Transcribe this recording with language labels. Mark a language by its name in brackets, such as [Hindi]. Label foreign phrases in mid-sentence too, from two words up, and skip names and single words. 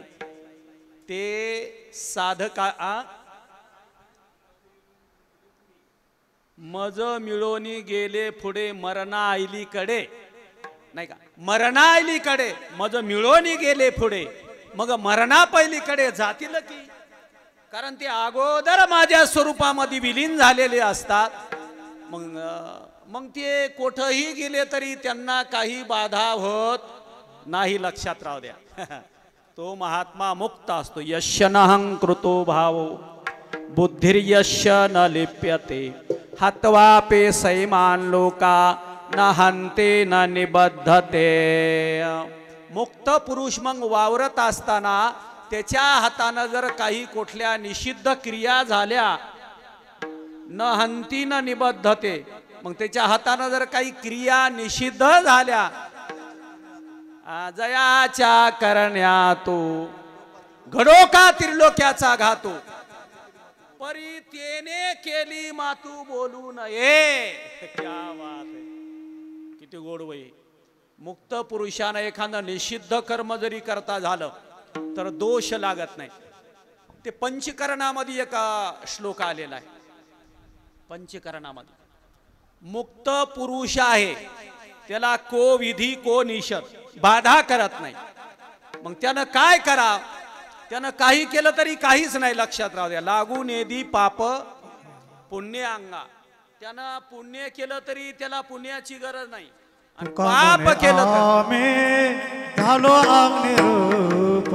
[Marathi] ते साधका मज मिळवणी गेले पुढे मरणा आईलीकडे, नाही का, मरणा आईलीकडे मज मिळवणी गेले पुढे, मग मरणा पहिलीकडे जातील की. कारण ते अगोदर माझ्या स्वरूपामध्ये विलीन झालेले असतात. मग ते कुठंही गेले तरी त्यांना काही बाधा होत नाही. लक्षात राहू द्या. तो महात्मा मुक्त असतो. [Sanskrit] यशनहं कृतो भावो बुद्धिर्यश्य न लिप्यते हत्वापे सैमान लोका न हंते न निबद्धते. [Marathi] मुक्त पुरुष मग वावरत असताना त्याच्या हातानं जर काही कुठल्या निषिद्ध क्रिया झाल्या, [Sanskrit] न हंती न निबद्धते, [Marathi] मग त्याच्या हातानं जर काही क्रिया निषिद्ध झाल्या, जयाच्या करण्या तो घडो का त्रिलोक्याचा घातो, परी तेने केली मातू बोलू नये. [Hindi] क्या बात [Marathi] आहे, किती गोड वय. मुक्त पुरुषानं एखादं निषिद्ध कर्म जरी करता झालं तर दोष लागत नाही. ते पंचकरणामध्ये एक श्लोक आलेला आहे. पंचकरणामध्ये मुक्त पुरुष आहे, त्याला [Sanskrit] को विधी को निषेध [Marathi] बाधा करत नाही. मग त्यानं काय करा, त्यानं काही केलं तरी काहीच नाही. लक्षात राहू द्या. लागू नेदी पाप पुण्य अंगा. त्यानं पुण्य केलं तरी त्याला पुण्याची गरज नाही, आणि पाप केलं आम्ही झालो अग्निरूप.